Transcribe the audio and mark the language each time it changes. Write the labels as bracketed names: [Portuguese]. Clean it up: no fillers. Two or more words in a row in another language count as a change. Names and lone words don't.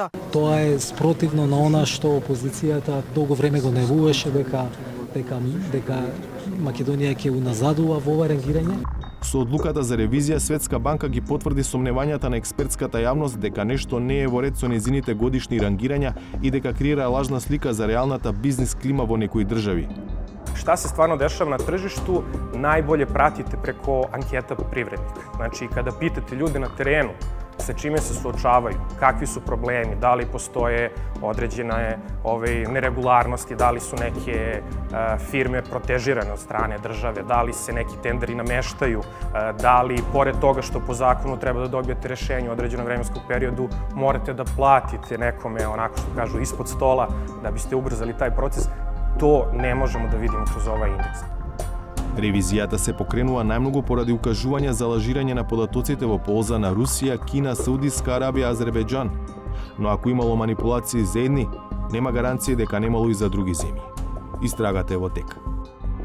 [Macedonian] Тоа е спротивно на она што опозицијата долго време го најавуваше дека Македонија ќе уназадува во ова рангирање. Со одлуката за ревизија Светска банка ги потврди сомневањата на експертската јавност дека нешто не е во ред со незините годишни рангирања и дека креира лажна слика за реалната бизнис клима во некои држави. [Serbian] Šta se stvarno dešava na tržištu, najbolje pratite preko anketa privrednika. Znači, kada pitate ljude na terenu sa čime se suočavaju, kakvi su problemi, da li postoje određene neregularnosti, da li su neke firme protežirane od strane države, da li se neki tenderi nameštaju, da li, pored toga što po zakonu treba da dobijete rešenje u određenom vremenskom periodu, morate da platite nekome, onako što kažu, ispod stola da biste ubrzali taj proces. To ne možemo da vidimo kroz ovaj indeks. [Macedonian] Ревизијата се покренува најмногу поради укажување за лажирање на податоците во полза на Русија, Кина, Саудиска Арабија, Азербејџан. Но ако имало манипулации за едни, нема гаранција дека немало и за други земји. Истрагата е во тек.